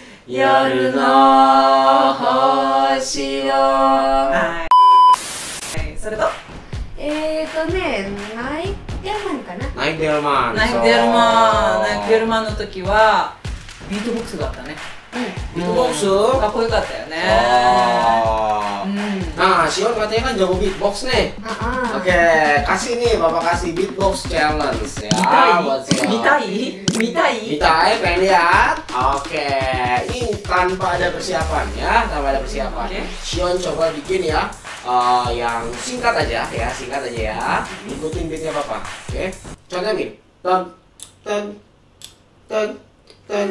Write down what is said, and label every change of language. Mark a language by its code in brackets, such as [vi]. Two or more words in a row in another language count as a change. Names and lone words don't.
[ja] 夜の星を。はい。それとナイデルマンかな。ナイデルマン。ナイデルマン。ナイデルマンの時はビートボックスだったね。ビートボックス? かっこよかったよね。 [id] Nah, Sion katanya kan jago beatbox nih. Oke, kasih nih Bapak kasih [en] beatbox challenge [id] ya buat Sion. 見たい？見たい？ Mitai pengen lihat? Oke, ini tanpa ada persiapan ya, tanpa ada persiapan. Oke. Sion coba bikin ya, yang singkat aja ya, singkat aja ya. Ikutin beatnya Papa. Oke, contohnya gini. Ten, ten, ten, ten.